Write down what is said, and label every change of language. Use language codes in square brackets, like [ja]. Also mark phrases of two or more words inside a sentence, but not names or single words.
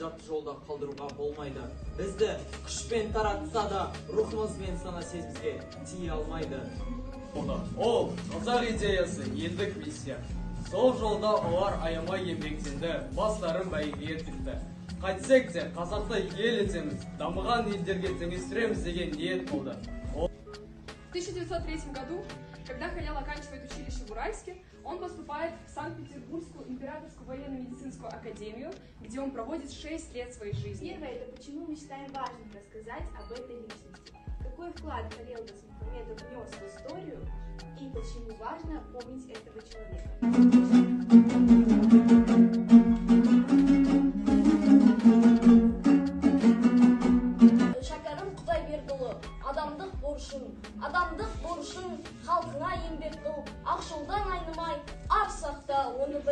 [kk] жолда қалдыруға болмайды. Бізді күшпен таратса да, рухымыз бен сана сезімізге тие алмайды. Ол қазақ идеясы елдік миссия. Сол жолда олар аямай еңбектенді, бастарын бәйгеге тікті. Қайтсек те қазақты ел етеміз, дамыған елдерге теңестіреміз деген ниет болды. [ru] В 1903 году, когда Халел оканчивает училище в Уральске, он поступает в Санкт-Петербургскую императорскую военно-медицинскую академию, где он проводит 6 лет своей жизни. Первое, это почему мы считаем важным рассказать об этой личности. Какой вклад Халел Досмухамедов внес в историю и почему важно помнить этого человека. [kk] Адамдық борышын халқына еңбек қыл, ақшылдан айнымай, ар сақта оны біл.